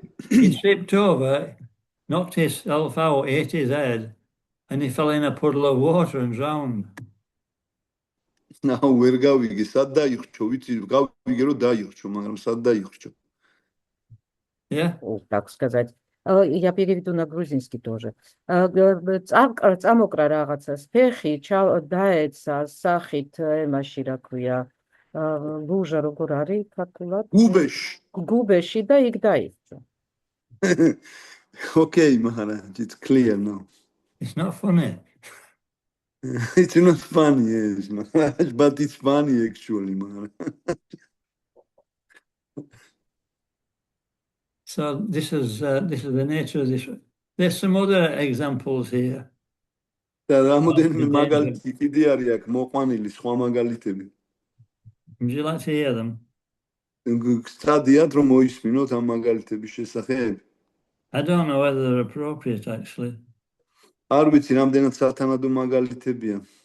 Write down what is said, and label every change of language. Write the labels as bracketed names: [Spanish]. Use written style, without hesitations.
[English] He tripped over, knocked himself out, hit his head, and he fell in a puddle of water and drowned. [Georgian] ნაუ ვერ გავიგე, სად დაიხრჩო, ვიცი, გავიგე რომ დაიხრჩო, მაგრამ სად დაიხრჩო. [English] Yeah. [Russian] Так сказать. Я переведу на грузинский тоже. [Georgian] წამოკრა რაღაცას ფეხი, დაეცა სახით ემაში, რა ქვია, ლუჟა როგორ არის ქართულად? გუბეში და იქ დაიხრჩა. [English] Okay, Maharaj, it's clear now. It's not funny. It's not funny, yes, Maharaj, but it's funny actually, Maharaj. So this is the nature of this. There's some other examples here. [Georgian] და რამოდენიმე მაგალითი კიდე არის აქ მოყვანილი, სხვა მაგალითები. [English] Would you like to hear them? [Georgian] Სტადიად რომ მოისმინოთ ამ მაგალითების შესახებ? [English] I don't know whether they're appropriate actually. [Georgian] არ ვიცი, რამდენად სათანადო მაგალითებია.